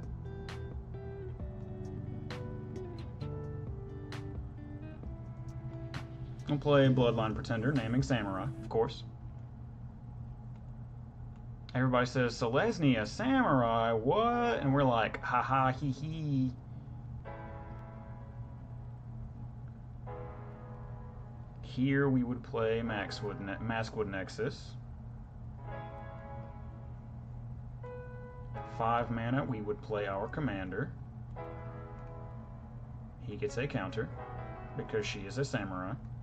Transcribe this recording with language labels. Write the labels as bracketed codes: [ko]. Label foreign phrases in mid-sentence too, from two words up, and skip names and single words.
[en] We'll play Bloodline Pretender, naming Samurai, of course. Everybody says, Selesnya Samurai, what? And we're like, haha, hee hee. Here we would play Maskwood Nexus. 5 mana, we would play our commander. He gets a counter, because she is a samurai.